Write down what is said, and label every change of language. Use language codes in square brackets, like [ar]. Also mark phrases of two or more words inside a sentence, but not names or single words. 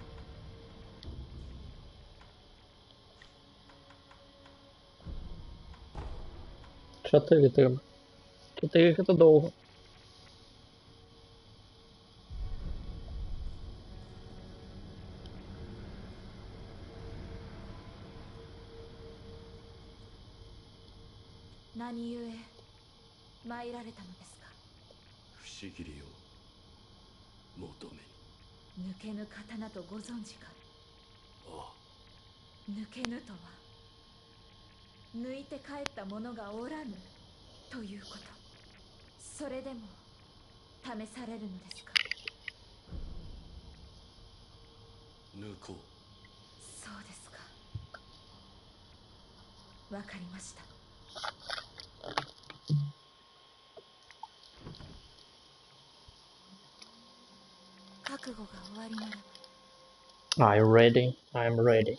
[ru] 4 треба. 4 это долго. [ja] Нани 故参られたのですか。不思議りを求めに。抜けぬ刀とご存知か。ああ、抜けぬとは抜いて帰った者がおらぬということ。それでも試されるのですか。抜こう。そうですか。わかりました。覚悟が終わりならば [en] I'm ready. I'm ready.